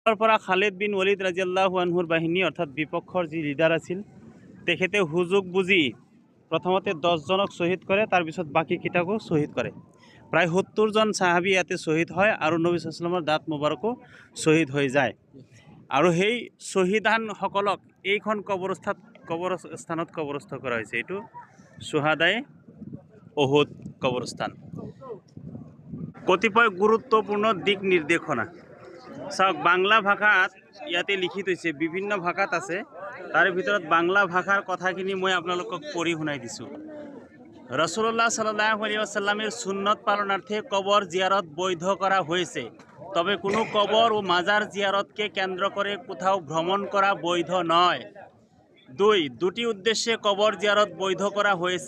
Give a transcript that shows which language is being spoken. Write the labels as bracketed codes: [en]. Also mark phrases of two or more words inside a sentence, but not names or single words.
[as] পৰা খালিদ বিন ওয়ালিদ [ar] رضي الله عنه [as] বাহিনী অর্থাৎ বিপক্ষৰ যি লিডাৰ আছিল তেখেতে সুযোগ বুজি প্ৰথমতে 10 জনক শ্বহীদ কৰে, তাৰপিছত বাকীকেইটাকো শ্বহীদ কৰে। প্ৰায় 70 জন সাহাবী ইয়াতে শ্বহীদ হয় আৰু নবী [ar] صلى الله عليه وسلم [as] দাঁত মুবাৰকো শ্বহীদ হৈ যায়। আৰু সেই শ্বহীদানসকলক এইখন কবৰস্থানত কবৰস্থ কৰা হৈছে। এইটো শুহাদায়ে উহুদ কবৰস্থান। কতিপয় গুৰুত্বপূৰ্ণ দিক নিৰ্দেশনা চাওক, বাংলা ভাষাত ইয়াতে লিখি থৈছে, বিভিন্ন ভাষাত আছে, তাৰে ভিতৰত বাংলা ভাষাৰ কথাখিনি মই আপোনালোকক পঢ়ি শুনাই দিছোঁ। [bn] রাসূলুল্লাহ [ar] صلى الله عليه وسلم [bn] সুন্নত পালনার্থে কবর জিয়ারত বৈধ করা হয়েছে, তবে কোনো কবর ও মাজার জিয়ারতকে কেন্দ্র করে কোথাও ভ্রমণ করা বৈধ নয়। দুটি উদ্দেশ্যে কবর জিয়ারত বৈধ করা হয়েছে।